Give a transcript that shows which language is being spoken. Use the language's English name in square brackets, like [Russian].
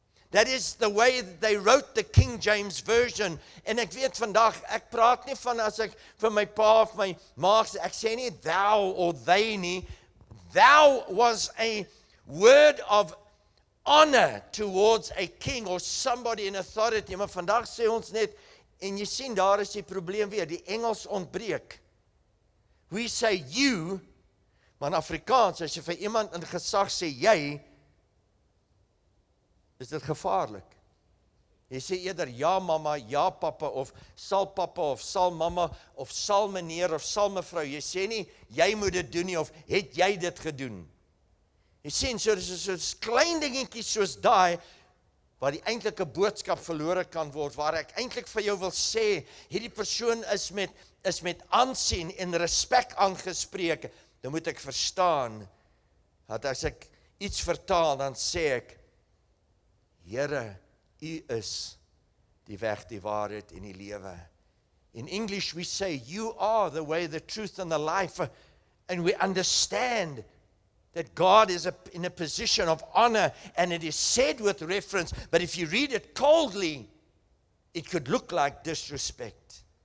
[English] That is the way that they wrote the King James Version. [Afrikaans] En ek weet vandag, ek praat nie van as ek vir my pa of my ma, ek sê nie [English] thou or they [Afrikaans] nie. [English] Thou was a word of honor towards a king or somebody in authority. [Afrikaans] Maar vandag sê ons net, en jy sien, daar is die probleem weer, die Engels ontbreek. [English] We say you, [Afrikaans] maar in Afrikaans, as jy vir iemand in gesag sê jy, is dit gevaarlik. Jy sê eerder ja mama, ja papa, of sal papa, of sal mama, of sal meneer, of sal mevrou. Jy sê nie, jy moet dit doen nie, of het jy dit gedoen. Jy sien, so klein dingetjies soos daai, waar die eintlike boodskap verlore kan word, waar ek eintlik vir jou wil sê, hierdie persoon is met aansien en respek aangespreek, dan moet ek verstaan, dat as ek iets vertaal, dan sê ek, Here, U is die weg, die waarheid en die lewe. [English] In English we say, you are the way, the truth and the life, and we understand that God is in a position of honor, and it is said with reference, but if you read it coldly, it could look like disrespect.